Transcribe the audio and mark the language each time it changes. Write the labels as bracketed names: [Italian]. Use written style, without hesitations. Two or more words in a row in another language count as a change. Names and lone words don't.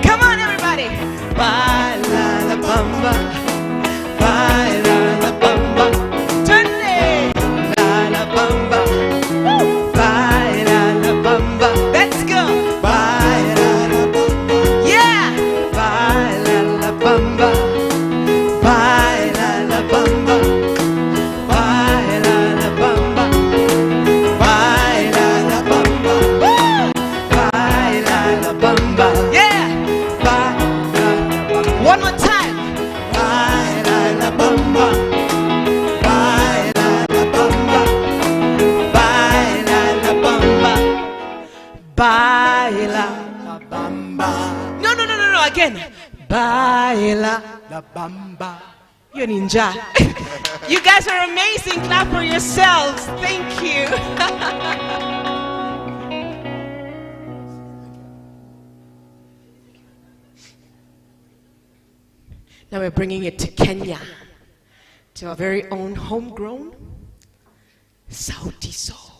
[English] Come on everybody, [Spanish] baila la bamba, baila la bamba, turn la bamba. [English] Let's go. [Spanish] Baila la bamba. Yeah. Baila la bamba. Baila la bamba. Baila la bamba. Baila la bamba. Baila la bamba. [English] Yeah. Baila. One more time. [Spanish] Baila la bamba. Baila la bamba. Baila la bamba. Baila la bamba. [English] No, again. [Spanish] Baila la bamba. [English] You're ninja. You guys are amazing. Clap for yourselves. Thank you. Now we're bringing it to Kenya, to our very own homegrown Sauti Sol.